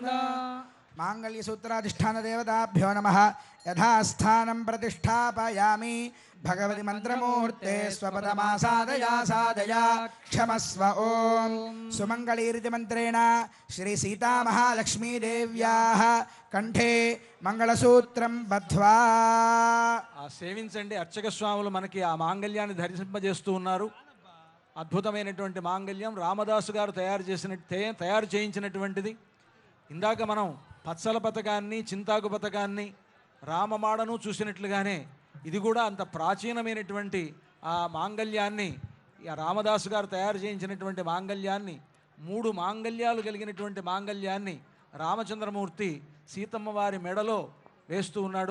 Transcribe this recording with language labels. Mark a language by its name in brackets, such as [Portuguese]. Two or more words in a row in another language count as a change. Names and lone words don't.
[Sanskrit] मांगल्यसूत्राधिष्ठान देवताभ्यो नमः। यथास्थानं प्रतिष्ठापयामि भगवति मंत्रमूर्ते स्वपदमासादया सादया क्षमस्व ओम। सुमंगलीरिति मंत्रेण श्री सीता महालक्ष्मी देव्याः कंठे మంగళసూత్రం బద్ధ్వా [Telugu] సేవించండి. అర్చక స్వాములు మనకి ఆ మాంగళ్యాన్ని ధరింపజేస్తూ ఉన్నారు. అద్భుతమైనటువంటి మాంగళ్యం రామదాసు గారు తయారు చేయించినటువంటిది. ఇందాక మనం పచ్చల పథకాన్ని, చింతాకు పథకాన్ని, రామమాడను చూసినట్లుగానే ఇది కూడా అంత ప్రాచీనమైనటువంటి ఆ మాంగళ్యాన్ని, రామదాసు గారు తయారు చేయించినటువంటి మాంగళ్యాన్ని, 3 మాంగళ్యాలు కలిగినటువంటి మాంగళ్యాన్ని రామచంద్రమూర్తి సీతమ్మ వారి మెడలో వేస్తూ ఉన్నాడు.